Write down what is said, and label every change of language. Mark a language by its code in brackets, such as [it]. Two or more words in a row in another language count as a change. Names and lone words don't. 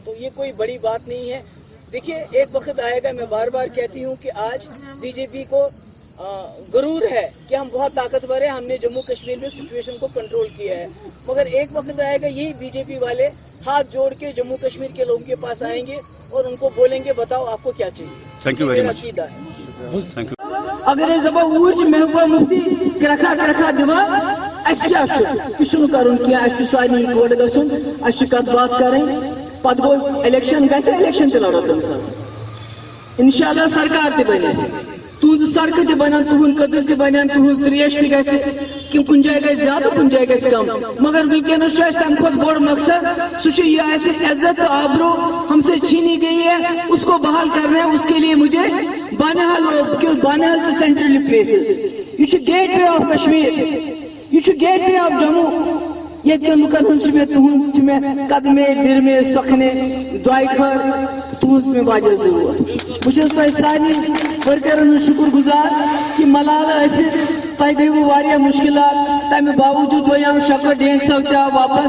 [ur] تو یہ کوئی بڑی بات نہیں ہے. دیکھیے ایک وقت آئے گا, میں بار بار کہتی ہوں کہ آج بی جے پی کو غرور ہے کہ ہم بہت طاقتور ہیں, ہم نے جموں کشمیر میں سچویشن کو کنٹرول کیا ہے. مگر ایک وقت آئے گا یہی بی جے پی والے ہاتھ جوڑ کے جموں کشمیر کے لوگوں کے پاس آئیں گے اور ان کو بولیں گے بتاؤ آپ کو کیا چاہیے. [en] thank you very much. [ur] عقیدہ ہے. [en] thank you. [ks] اگر دپو اوج محبوبہ مفتی کرکھا دِوان اس کیا چھُ کرُن کینٛہہ, اَسہِ چھُ سارنٕے یِکوٹہٕ گژھُن, اَسہِ چھِ کتھ باتھ کَرٕنۍ, پتہٕ گوٚو الیکشن گژھِ, الیکشن تہِ لڑو تمہِ ساتہٕ انشاءاللہ سرکار تہِ بنہِ, تُہنٛزٕ سڑکہٕ تہِ بنن, تُہُنٛد قدر تہِ بنن, تُہنٛز تریش تہِ گژھِ, کہ کُنہِ جایہِ گژھِ زیادٕ کُنہِ جایہِ گژھِ کم. مگر ونکیٚنس چھُ اَسہِ تمہِ کھۄتہٕ بوٚڑ مقصد, سُہ چھُ یہِ اَسہِ عزت تہٕ آبروٗ [ur] ہم سے چھینی گئی ہے, اس کو بحال کرنا ہے. اس کے لیے مجھے [en] بانہال to central places, [ks] یہ چھُ [en] gate way of Kashmir, [ks] یہ چھُ [en] gate way of Jammu. [ks] ییٚتہِ کٮ۪ن لُکن ہُنٛد چھُ مےٚ تُہُنٛد چھُ مےٚ قدمے دِرمے سۄکھنہِ دۄیہِ خٲر, تُہنٛز چھِ مےٚ واریاہ ضروٗرت. بہٕ چھُس تۄہہِ سارنٕے ورکرن ہُنٛد شُکر گُزار کہ ملالہٕ ٲسِتھ تۄہہِ گٔیوٕ واریاہ مُشکلات, تمہِ باوجوٗد وۄنیو شکر ڈینگ صٲب تہِ آو واپس.